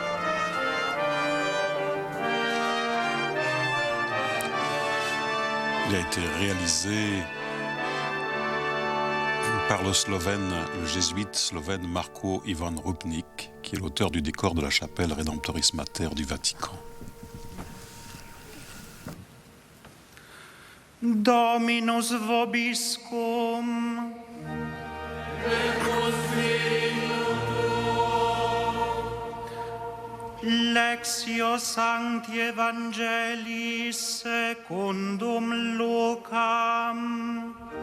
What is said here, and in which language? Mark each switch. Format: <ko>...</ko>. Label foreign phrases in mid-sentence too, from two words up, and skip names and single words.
<fr>Il a été réalisé par le jésuite slovène Marko Ivan Rupnik, qui est l'auteur du décor de la chapelle Redemptoris Mater du Vatican.</fr> <la>Dominus vobiscum. Lectio Sancti Evangelii secundum Lucam.</la>